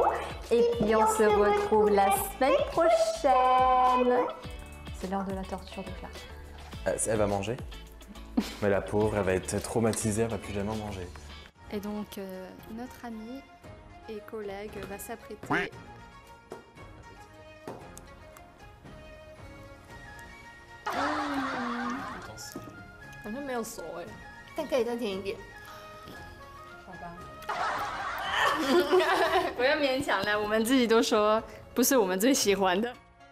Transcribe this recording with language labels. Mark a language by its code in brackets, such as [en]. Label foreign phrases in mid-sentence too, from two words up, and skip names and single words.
[fr] Et puis on se retrouve la semaine prochaine. C'est l'heure de la torture de Claire. Elle va manger, mais la pauvre, elle va être traumatisée, elle va plus jamais manger. Et donc, notre ami et collègue va s'apprêter. [zh] 好像没有熟哎，但可以再甜一点。好吧。不要勉强了，我们自己都说不是我们最喜欢的。